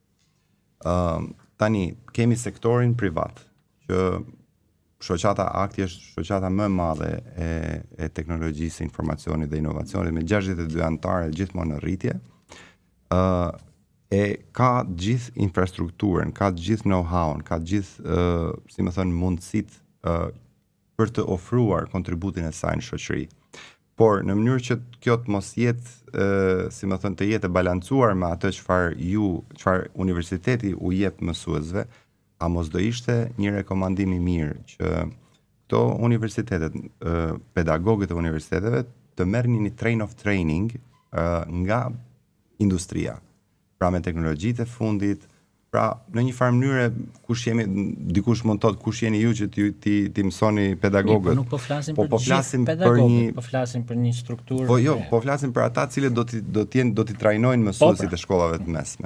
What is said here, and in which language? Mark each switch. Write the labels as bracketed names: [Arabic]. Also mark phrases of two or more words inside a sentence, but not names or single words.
[Albanian] Tani kemi sektorin privat, që shoqata Akti është shoqata më e madhe e teknologjisë, informacionit dhe inovacionit me 62 anëtarë gjithmonë në rritje. E ka gjithë infrastrukturën, ka gjithë know-how-n, ka gjithë, si më thënë, mundësitë për të ofruar kontributin e saj në shoqëri. Por në mënyrë që kjo të mos jetë, si më thënë, të jetë e balancuar me atë çfarë universiteti u jep mësuesve, a mos do ishte një rekomandim i mirë që këto universitetet, pedagogët e universiteteve të merrnin një [English] train of training [Albanian] nga industria. Pra me teknologjitë e fundit, pra në një farë mënyre dikush mund të thotë kush jeni ju që ti mësoni pedagogët. Nuk po flasim për gjithë pedagogët, po flasim për një strukturë. Po jo, po flasim për ata të cilët do t'i trajnojnë mësuesit e shkollave të mesme.